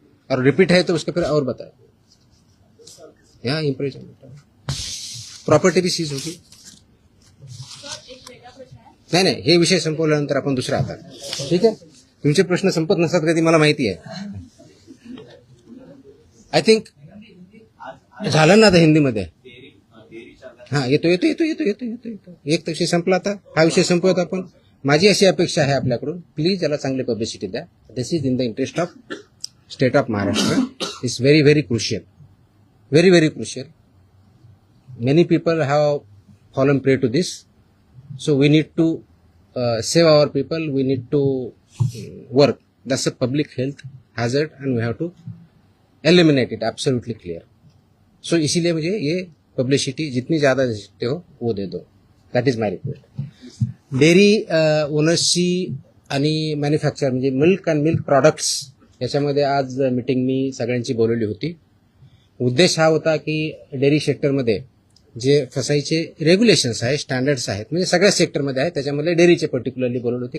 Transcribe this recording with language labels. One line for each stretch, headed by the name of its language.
Hindi: और रिपीट है तो उसका फिर और बताए, यहाँ इम्प्रिजनमेंट प्रॉपर्टी भी सीज होगी।
Marathi: नाही हे विषय संपवल्यानंतर आपण दुसरा आता, ठीक आहे? तुमचे प्रश्न संपत नसतात कधी मला माहिती आहे।
English: I think
Marathi: झालं ना आता हिंदीमध्ये। हा येतो एक विषय संपला, आता हा विषय संपवत आपण। माझी अशी अपेक्षा आहे आपल्याकडून, प्लीज याला चांगली पब्लिसिटी द्या।
English: This is in the interest of state of Maharashtra. Is very very crucial, very very crucial. Many people have fallen prey to this, so we need to save our people. We need to work. That's a public health hazard and we have to eliminate it. Absolutely clear.
Hindi: So इसीलिए मुझे ये publicity जितनी ज़्यादा दे सकते हो वो दे दो.
English: That is my request.
Marathi: Dairy ओनर्सची आणि manufacture म्हणजे मिल्क अँड मिल्क प्रोडक्ट्स याच्यामध्ये आज मीटिंग मी सगळ्यांची बोलवली होती. उद्देश हा होता की डेअरी सेक्टरमध्ये जे फसाईचे रेग्युलेशन्स आहेत, स्टँडर्ड्स आहेत, म्हणजे सगळ्या सेक्टरमध्ये आहेत, त्याच्यामध्ये डेअरीचे पर्टिक्युलरली बोलवली होती.